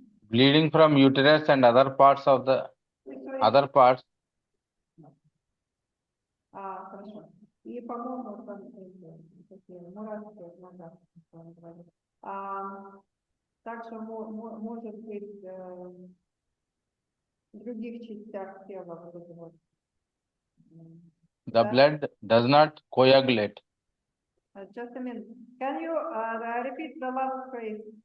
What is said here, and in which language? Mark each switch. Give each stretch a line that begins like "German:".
English: Bleeding from uterus and other parts of the other parts.
Russian: Хорошо. И, по-моему, там такие мурашки в ногах, что он говорит. Также может быть в других частях тела вот эти вот.
English: The blood does not coagulate. Just a minute. Can you repeat the last phrase?